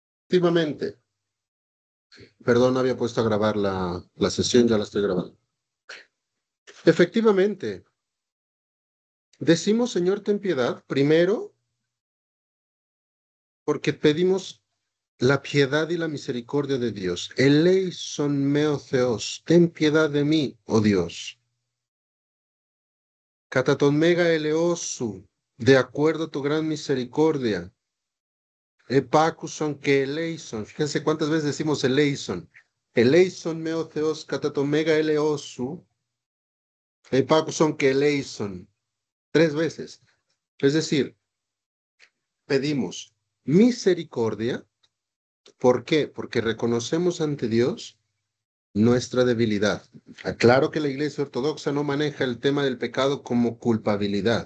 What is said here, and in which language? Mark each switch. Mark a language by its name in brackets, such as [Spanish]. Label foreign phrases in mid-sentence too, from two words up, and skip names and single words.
[Spanish] Efectivamente, perdón, no había puesto a grabar la sesión, ya la estoy grabando. Efectivamente, decimos Señor, ten piedad, primero porque pedimos la piedad y la misericordia de Dios. [Greek] Ελέησόν με ο Θεός, [Spanish] ten piedad de mí, oh Dios. [Greek] Κατά το μέγα έλεός σου, [Spanish] de acuerdo a tu gran misericordia. [Greek] Επάκουσον και ελέησον. [Spanish] Fíjense cuántas veces decimos eleison. [Greek] Ελέησόν με ο Θεός, κατά το μέγα έλεός σου. Επάκουσον και ελέησον. [Spanish] Tres veces. Es decir, pedimos misericordia. ¿Por qué? Porque reconocemos ante Dios nuestra debilidad. Aclaro que la Iglesia Ortodoxa no maneja el tema del pecado como culpabilidad.